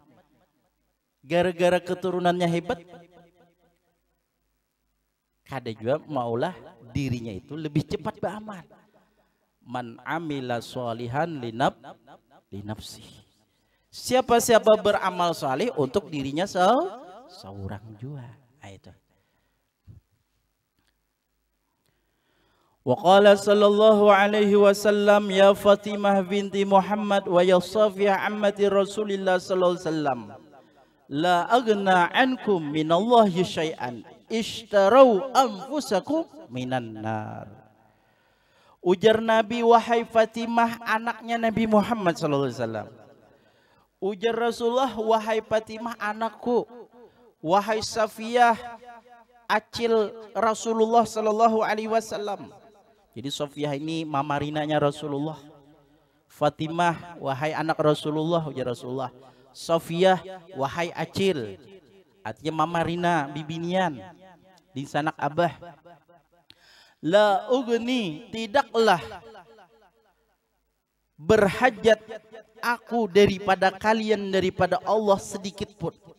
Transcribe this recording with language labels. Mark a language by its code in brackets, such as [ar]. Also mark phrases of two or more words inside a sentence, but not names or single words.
[bjn] Gara-gara keturunannya hebat, kada juga maulah dirinya itu lebih cepat beramal. [ar] من عمل صالحا لنفسي. [bjn] Siapa-siapa beramal saleh untuk dirinya seorang juga. Itu. [ar] وقال صلى الله عليه وسلم يا فاطمة بنت محمد ويا صفية عمة رسول الله صلى الله عليه وسلم. لا أغني عنكم من الله شيئا اشتروا أنفسكم من النار. [bjn] Ujar Nabi, wahai Fatimah anaknya Nabi Muhammad [ar] صلى الله عليه وسلم. [bjn] Ujar Rasulullah, wahai Fatimah anakku. Wahai Safiyah acil Rasulullah [ar] صلى الله عليه وسلم. [bjn] Jadi Safiyah ini mamarinanya Rasulullah. Fatimah wahai anak Rasulullah, ujar Rasulullah. Safiyah wahai acil. Artinya mamarina bibinian di sanak abah. [ar] لا أغني, [bjn] tidaklah berhajat aku daripada kalian daripada Allah sedikit pun.